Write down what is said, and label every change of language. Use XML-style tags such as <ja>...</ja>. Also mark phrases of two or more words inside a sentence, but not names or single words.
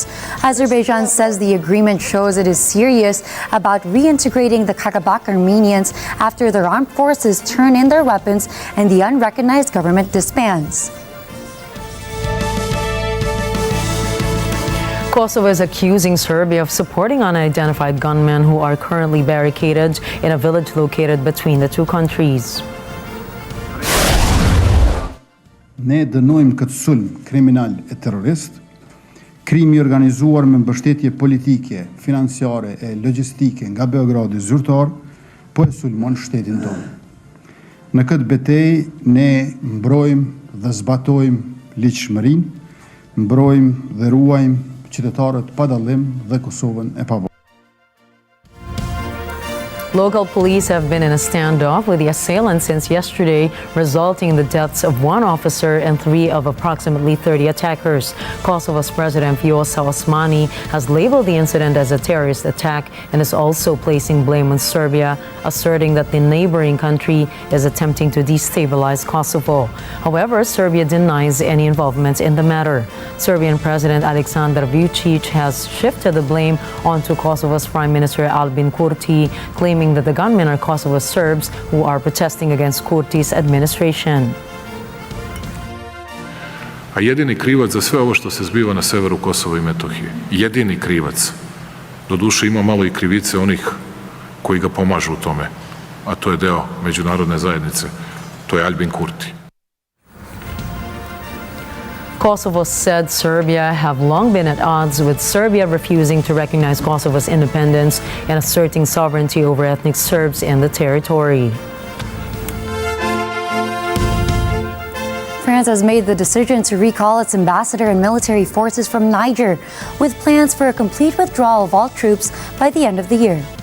<en>Azerbaijan says the agreement shows it is serious about reintegrating the Karabakh Armenians after their armed forces turn in their weapons and the unrecognized government disbands. Kosovo is accusing Serbia of supporting unidentified gunmen who are currently barricaded in a village located between the two countries.</en> <sq>Ne dënojmë këtë sulm kriminal e terrorist, krimi organizuar me mbështetje politike, financiare e logjistike nga Beogradi zyrtar, po e sulmon shtetin tonë. Në këtë betejë ne mbrojmë dhe zbatojmë ligjshmërinë, mbrojmë dhe ruajmë qytetarët pa dallim dhe Kosovën e pavarur.</sq> <en>Local police have been in a standoff with the assailants since yesterday, resulting in the deaths of one officer and 3 of approximately 30 attackers. Kosovo's President Vjosa Osmani has labeled the incident as a terrorist attack and is also placing blame on Serbia, asserting that the neighboring country is attempting to destabilize Kosovo. However, Serbia denies any involvement in the matter. Serbian President Aleksandar Vučić has shifted the blame onto Kosovo's Prime Minister Albin Kurti, claiming that the gunmen are Kosovo Serbs who are protesting against Kurti's administration.</en> <sr>A jedini krivac za sve ovo što se zbiva na severu Kosova i Metohije, jedini krivac, doduše ima malo i krivice onih koji ga pomažu u tome, a to je deo međunarodne zajednice, to je Albin Kurti.</sr> <en>Kosovo said Serbia have long been at odds with Serbia refusing to recognize Kosovo's independence and asserting sovereignty over ethnic Serbs in the territory. France has made the decision to recall its ambassador and military forces from Niger, with plans for a complete withdrawal of all troops by the end of the year.</en>